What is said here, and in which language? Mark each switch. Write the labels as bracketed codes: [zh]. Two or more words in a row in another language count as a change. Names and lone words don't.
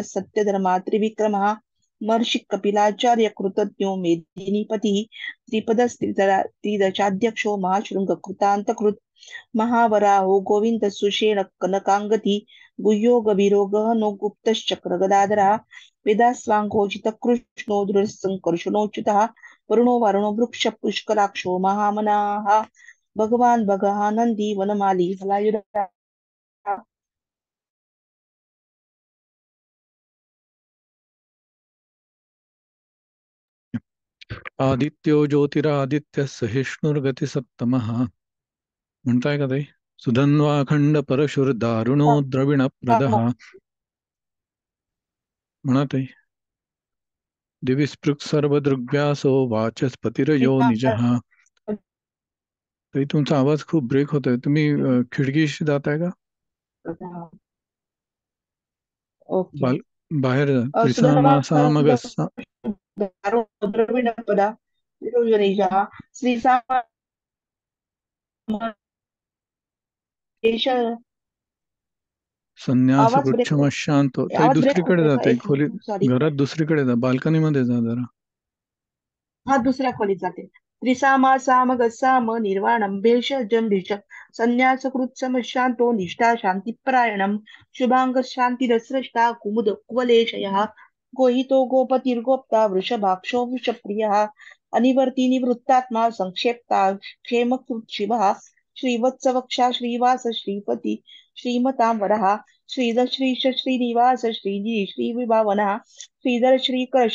[sa] सत्यधर्मा त्रिविक्रमः महर्षि कपिलाचार्य कृतज्ञो मेदिनीपतिः त्रिदशाध्यक्षो महाशृङ्गकृतान्तकृत् महावराहो गोविंद सुषेण कनकांगति गुह्यो गभीरो गहनो गुप्तश्चक्र गदाधरः वेदास्वाङ्गोचित कृष्णो दृढसङ्कर्षणोच्युतः वरुणो वारुणो वृक्ष पुष्कराक्षो महामनाः भगवान् भगः नन्दी वनमाली हलायुधः आदित्यो ज्योतिरादित्य सहिष्णुर्गतिसत्तमः [mr] म्हणताय का ताई? [sa] सुधन्वाखंड परशुर्दारुणो द्रविणप्रदः [mr] म्हणा ताई. [sa] दिविस्पृक् सर्वदृग्व्यासो वाचस्पतिरयो निजः. [mr] ताई तुमचा आवाज खूप ब्रेक होतोय, तुम्ही खिडकीशी जाताय का? ओके बाहेर जा. [sa] सुधन्वाखंड त्रिसामासामगस्सा द्रविणपदा निजः श्रीसाम संन्यास [mr] आवाज ब्रेक [sa] वृक्षमशांतो. ताई [mr] आवाज ब्रेक दुसरीकडे होतोय का? जाते, एक खोलीत, मिनिट, सॉरी. घरात दुसरीकडे जा, बाल्कनीमध्ये जा जरा. हा दुसऱ्या खोलीत जाते. [sa] त्रिसामा साम गस्साम निर्वाणम भेषजम भिष संन्यास कृत्सम शांतो निष्ठा शांतिपरायणम शुभांग शांतिरस्रष्टा कुमुद कुवलेशयः गोहितो गोपतिर्गोप्ता वृषभाक्षो वृषप्रियः अनिवर्ती निवृत्तात्मा संक्षेप्ता क्षेमकृत् शिवः श्रीवत्सवक्षा श्रीवास श्रीपति श्रीमतां वरः श्रीधर श्रीनिवास श्रीजी श्रीविभावनः श्रीधर श्रीकर